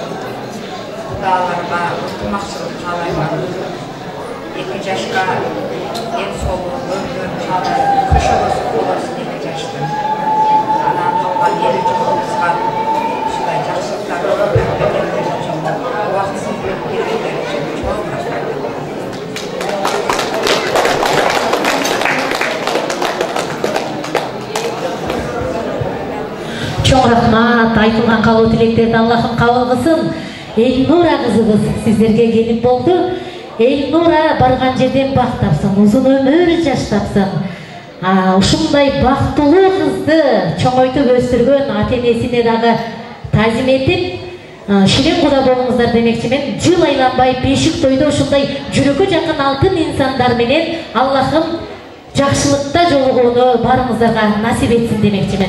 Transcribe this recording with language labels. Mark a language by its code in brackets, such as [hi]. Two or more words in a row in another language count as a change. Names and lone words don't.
[kk] Құдаларға ынтымақшылық қалаймын. 2 жашқа денсаулық, өмір қалаймын. Күшіңіз болсын 2 жашты. Анан қалған ел жұртымызға осындай жақсылықтар берулері үшін, уақытсын бөліп берулері үшін [ky] чоң рахмат. Чоң рахмат, [kk] айтылған қалу тілектерді Аллахым қабыл қылсын. Эльнура қызыбыз сіздерге келіп болды. Эльнура барған жерден бақ тапсын, ұзын өмір жаш тапсын. [ky] Ушундай бактылуу кызды чоңойтуп өстүргөн ата-энесине дагы тазим этип, ширин куда болуңуздар демекчимин. Жыл айланбай бешик тойдо ушундай жүрөгкө жакын алтын инсандар менен Аллахым жакшылыкта жолугууну барыңыздарга насип этсин демекчимин.